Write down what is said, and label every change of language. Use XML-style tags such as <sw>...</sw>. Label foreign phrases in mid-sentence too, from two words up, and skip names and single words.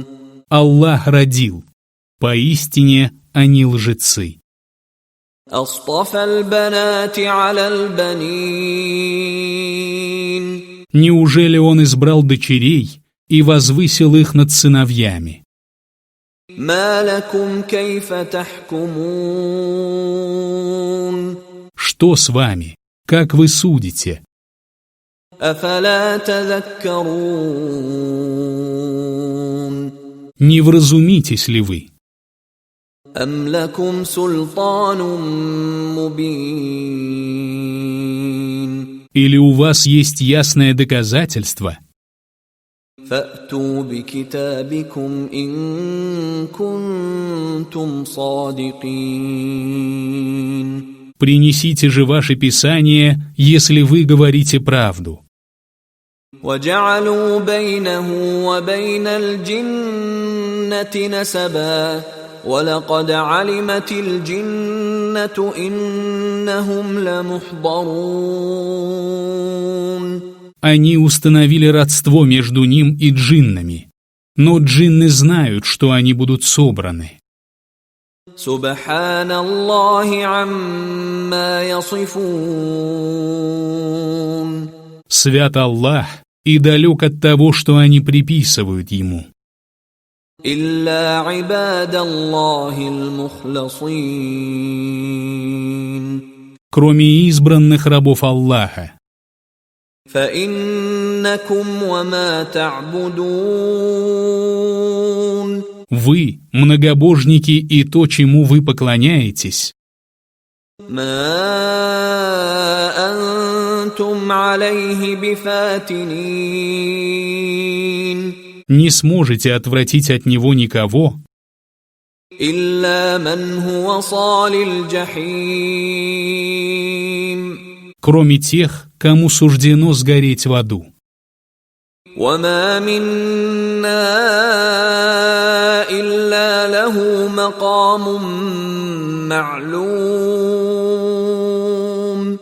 <ru>Аллах родил. Поистине они лжецы.</ru> <ar>أصطفى البنات على البنين.</ar> <ru>Неужели он избрал дочерей и возвысил их над сыновьями?</ru> <ar>ما لكم كيف تحكمون.</ar> <ru>Что с вами? Как вы судите?</ru> <ar>أفلا تذكرون.</ar> <ru>Не вразумитесь ли вы?</ru> <ar>أم لكم سلطان مبين.</ar> <ru>Или у вас есть ясное доказательство?</ru> <ar>فأتوا بكتابكم إن كنتم صادقين.</ar> <ru>Принесите же ваше писание, если вы говорите правду.</ru> <ar>وجعلوا بينه وبين الجنة نسبا ولقد علمت الجنة إنهم لمحضرون.</ar> <ru>Они установили родство между ним и джиннами, но джинны знают, что они будут собраны.</ru> <ar>سبحان الله عما يصفون.</ar> <ru>Свят Аллах и далек от того, что они приписывают ему.</ru> <ar>إلا عباد الله المخلصين.</ar> <ru>Кроме избранных рабов Аллаха.</ru> <ar>فإنكم وما تعبدون.</ar> <ru>Вы, многобожники, и то, чему вы поклоняетесь,</ru> <ar>ما أنتم عليه بفاتنين.</ar> <ru>не сможете отвратить от него никого,</ru> <ar>إلا من هو صال الجحيم.</ar> <ru>кроме тех, кому суждено сгореть в аду.</ru> <ar>وما منا إلا له مقام معلوم.</ar>